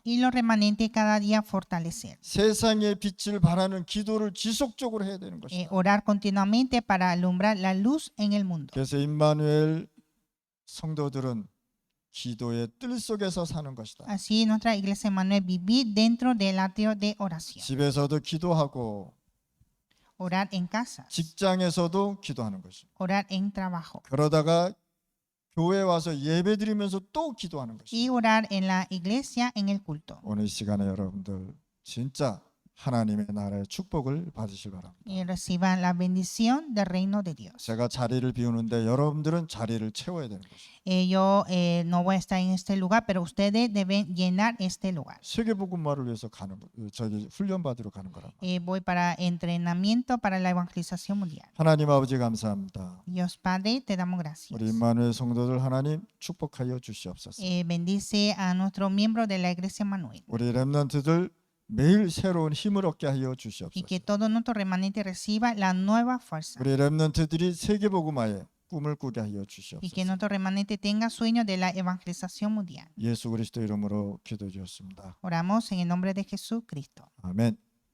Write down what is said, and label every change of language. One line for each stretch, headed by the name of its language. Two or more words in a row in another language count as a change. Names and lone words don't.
Spanish: Y los remanentes cada día fortalecer.
Korean: 세상의 빛을 발하는 기도를 지속적으로 해야 되는 것이다.
Spanish: Orar continuamente para alumbrar la luz en el mundo.
Korean: 그래서 임마누엘 성도들은 기도의 뜰 속에서 사는 것이다.
Spanish: Así nuestra iglesia Emmanuel vivir dentro del atrio de oración.
Korean: 집에서도 기도하고
Spanish: Orar en casa.
Korean: 직장에서도 기도하는 것이다.
Spanish: Orar en trabajo.
Korean: 그러다가 교회 와서 예배드리면서 또 기도하는 것이다.
Spanish: Y orar en la iglesia en el culto.
Korean: 오늘 이 시간에 여러분들 진짜 하나님의 나라의 축복을 받으실 바랍니다.
Spanish: Y reciban la bendición del reino de Dios.
Korean: 제가 자리를 비우는데 여러분들은 자리를 채워야 되는 것이죠.
Spanish: Yo no voy a estar en este lugar, pero ustedes deben llenar este lugar.
Korean: 세계복음화를 위해서 가는 훈련 받으러 가는 거란 말이에요.
Spanish: Voy para entrenamiento para la evangelización mundial.
Korean: 하나님 아버지 감사합니다.
Spanish: Dios Padre, te damos gracias.
Korean: 우리 임마누엘 성도들 하나님 축복하여 주시옵소서.
Spanish: Bendice a nuestros miembros de la iglesia Manuel.
Korean: 우리 렘넌트들 매일 새로운 힘을 얻게 하여
Spanish: Y
Korean: 주시옵소서.
Spanish: que todo nuestro remanente reciba la nueva fuerza.
Korean: 우리 렘넌트들이 세계복음화에 꿈을 꾸게 하여
Spanish: Y que
Korean: 주시옵소서.
Spanish: nuestro remanente tenga sueño de la evangelización mundial.
Korean: 예수 그리스도 이름으로 기도드렸습니다.
Spanish: Oramos en el nombre de Jesucristo.
Korean: 아멘.